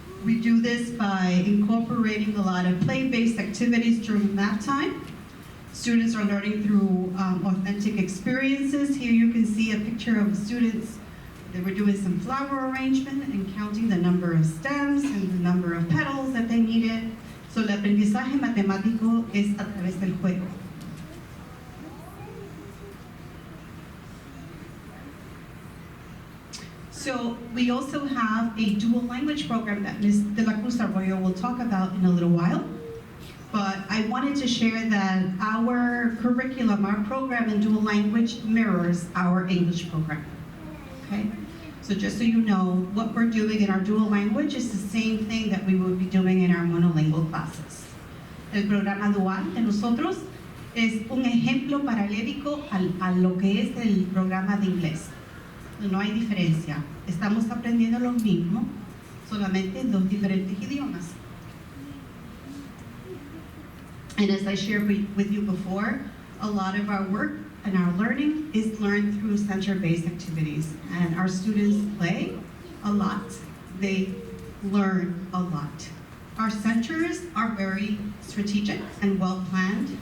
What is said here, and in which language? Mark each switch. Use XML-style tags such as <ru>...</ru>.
<en>We do this by incorporating a lot of play-based activities during math time. Students are learning through authentic experiences. Here you can see a picture of students. They were doing some flower arrangement and counting the number of stems and the number of petals that they needed.</en> <es>So el aprendizaje matemático es a través del juego.</es> <en>So we also have a dual language program that Ms. De La Cruz Arroyo will talk about in a little while. But I wanted to share that our curriculum, our program in dual language mirrors our English program. Okay? So just so you know, what we're doing in our dual language is the same thing that we would be doing in our monolingual classes.</en> <es>El programa dual de nosotros es un ejemplo paralítico a lo que es el programa de inglés. No hay diferencia. Estamos aprendiendo lo mismo, solamente en dos diferentes idiomas.</es> <en>And as I shared with you before, a lot of our work and our learning is learned through center-based activities. And our students play a lot. They learn a lot. Our centers are very strategic and well-planned.</en>